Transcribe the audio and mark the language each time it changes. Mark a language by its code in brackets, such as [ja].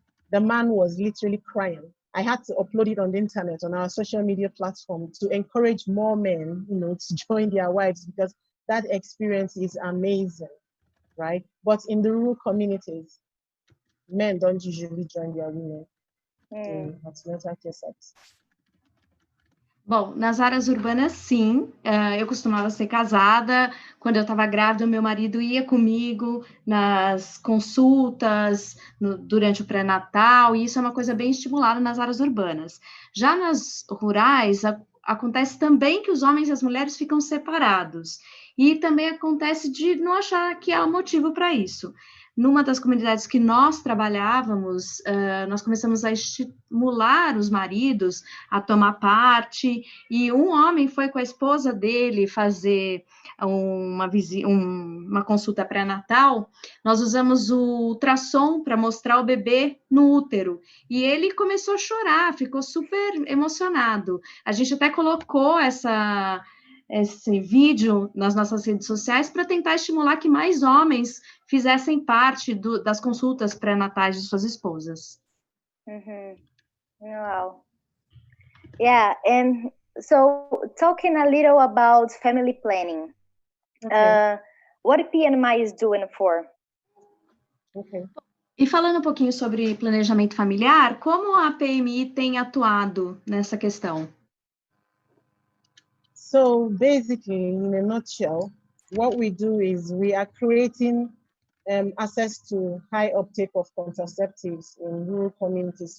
[en] The man was literally crying. I had to upload it on the internet, on our social media platform, to encourage more men, to join their wives, because that experience is amazing, right? But in the rural communities, men don't usually join their women in antenatal care services. [pt] Bom, nas áreas urbanas, sim. Eu costumava ser casada. Quando eu estava grávida, meu marido ia comigo nas consultas, durante o pré-natal, e isso é uma coisa bem estimulada nas áreas urbanas. Já nas rurais, acontece também que os homens e as mulheres ficam separados. E também acontece de não achar que há motivo para isso. Numa das comunidades que nós trabalhávamos, nós começamos a estimular os maridos a tomar parte, e um homem foi com a esposa dele fazer uma consulta pré-natal. Nós usamos o ultrassom para mostrar o bebê no útero, e ele começou a chorar, ficou super emocionado. A gente até colocou esse vídeo nas nossas redes sociais para tentar estimular que mais homens fizessem parte das consultas pré-natais de suas esposas. [en] Wow. Yeah, and so talking a little about family planning. Okay. What PMI is doing for? Okay. [pt] E falando um pouquinho sobre planejamento familiar, como a PMI tem atuado nessa questão? [en] So basically, in a nutshell, what we do is we are creating access to high uptake of contraceptives in rural communities.